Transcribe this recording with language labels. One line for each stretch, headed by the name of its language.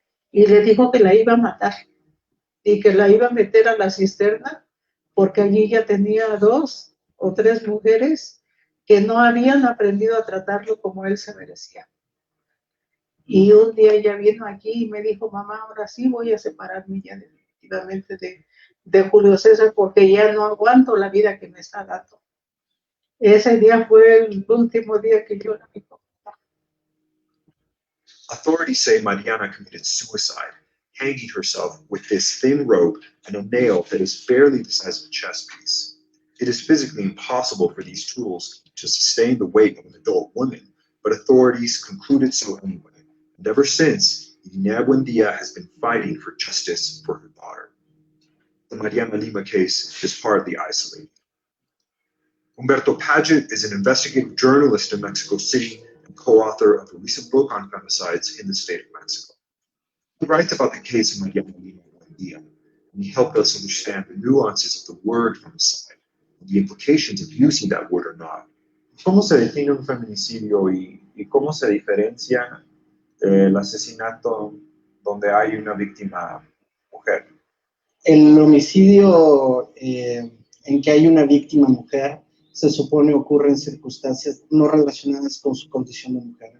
Spanish: Y le dijo que la iba a matar y que la iba a meter a la cisterna porque allí ya tenía 2 o 3 mujeres que no habían aprendido a tratarlo como él se merecía. Y un día ella vino aquí y me dijo, mamá, ahora sí voy a separarme ya definitivamente de Julio César porque ya no aguanto la vida que me está dando. Ese día fue el último día que yo la vi.
English: Authorities say Mariana committed suicide, hanging herself with this thin rope and a nail that is barely the size of a chess piece. It is physically impossible for these tools to sustain the weight of an adult woman, but authorities concluded so anyway. And ever since, Irinea Buendia has been fighting for justice for her daughter. The Mariana Lima case is hardly isolated. Humberto Paget is an investigative journalist in Mexico City and co-author of a recent book on femicides in the state of Mexico. He writes about the case of Mariana Lima Buendia, and he helped us understand the nuances of the word femicide and the implications of using that word or not.
Spanish: ¿Cómo se define un feminicidio y cómo se diferencia el asesinato donde hay una víctima mujer? El homicidio en que hay una víctima mujer se supone ocurre en circunstancias no relacionadas con su condición de mujer.